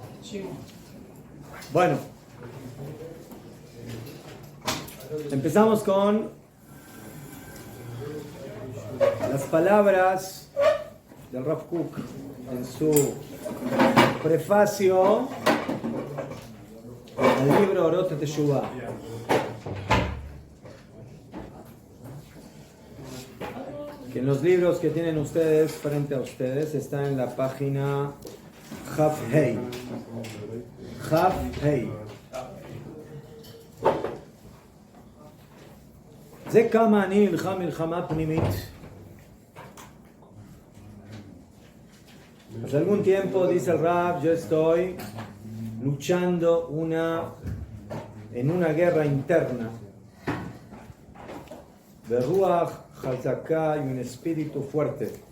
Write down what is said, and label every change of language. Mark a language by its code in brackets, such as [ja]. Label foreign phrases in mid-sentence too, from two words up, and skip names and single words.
[es] Bueno, empezamos con las palabras del Rav Kook en su prefacio al libro Orot Teshuvah. Que en los libros que tienen ustedes frente a ustedes está en la página Chaf Hei. Chaf Hei. [he] זה כמה אני נלחם מלחמה פנימית. [es] Hace algún tiempo, dice el Rab, yo estoy luchando en una guerra interna. De [he] רוח חזקה [es] y un espíritu fuerte.